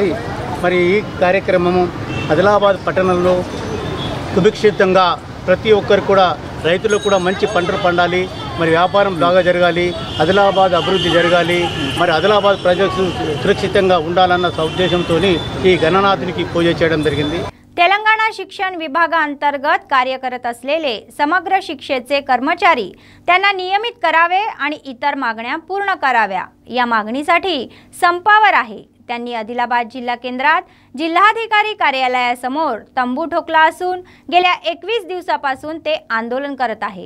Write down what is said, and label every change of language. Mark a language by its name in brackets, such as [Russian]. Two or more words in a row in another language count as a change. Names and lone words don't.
[Telugu] మరి ఈ కార్యక్రమము ఆదిలాబాద్ పట్టణంలో సుభిక్షితంగా ప్రతి ఒక్కరు కూడా రైతులకు కూడా మంచి పంటలు పండాలి, మరి వ్యాపారం బాగా జరగాలి, ఆదిలాబాద్ అభివృద్ధి జరగాలి, మరి ఆదిలాబాదद ప్రజలు సురక్షితంగా ఉండాలన్న ఉద్దేశంతో ఈ గణనాథునికి పూజ చేయడం జరిగింది। [Marathi] तेलंगणा शिक्षण विभागाअंतर्गत कार्य करत असलेले समग्र शिक्षेचे कर्मचारी त्यांना नियमित करावे आणि इतर मागण्या पूर्ण कराव्या या मागणीसाठी संपावर आहे। त्यांनी आदिलाबाद जिल्हा केंद्रात जिल्हाधिकारी कार्यालयासमोर तंबू ठोकला असून गेल्या 21 दिवसापासून ते आंदोलन करत आहे।